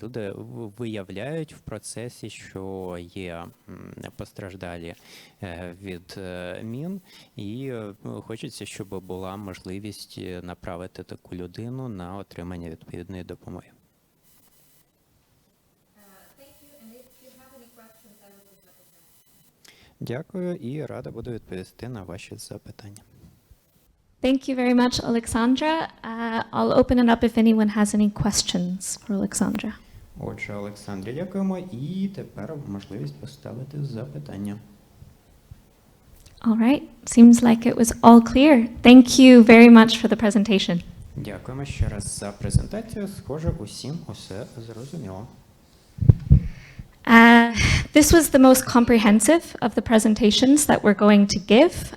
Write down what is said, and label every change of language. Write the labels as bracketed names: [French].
[Ukrainian] Люди виявляють в процесі, що є постраждалі від мін, і хочеться, щоб була можливість направити таку людину на отримання відповідної допомоги. Дякую і рада буду відповісти на ваші запитання. [English] Thank you very much, Alexandra. I'll open it up if anyone has any questions for Alexandra. [Ukrainian] Отже, Олександрі, дякуємо. І тепер можливість поставити запитання. [English] All right, seems like it was all clear. Thank you very much for the presentation. [Ukrainian] Дякуємо ще раз за презентацію. Схоже, усім усе зрозуміло. [English] This was the most comprehensive of the presentations that we're going to give.